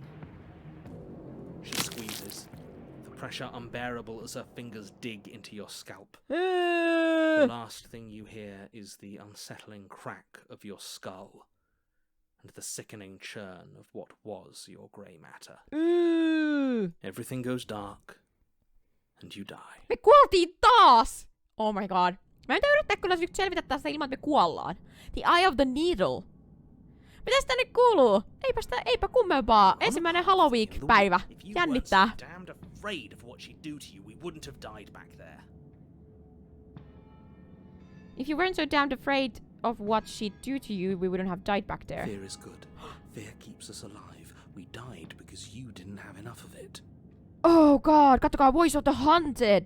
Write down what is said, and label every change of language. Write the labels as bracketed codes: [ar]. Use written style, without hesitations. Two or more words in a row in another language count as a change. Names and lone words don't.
[en] She squeezes, the pressure unbearable as her fingers dig into your scalp. The last thing you hear is the unsettling crack of your skull, and the sickening churn of what was your grey matter. Everything goes dark, and you die. [fi] Me kuoltiin taas! [en] Oh my god. [fi] Mä en yrittää kyllä nyt selvitä tästä ilman, että me kuollaan. [en] The Eye of the Needle. [fi] Mitäs tänne kuuluu? Eipä kummempaa. Ensimmäinen Halloweek-päivä. Jännittää. [en] If you weren't so damned afraid of what she'd do to you, we wouldn't have died back there. If you weren't so damned afraid of what she'd do to you, we wouldn't have died back there. Fear is good. Fear keeps us alive. We died because you didn't have enough of it. Oh god, [fi] kattokaa Voice of the Haunted!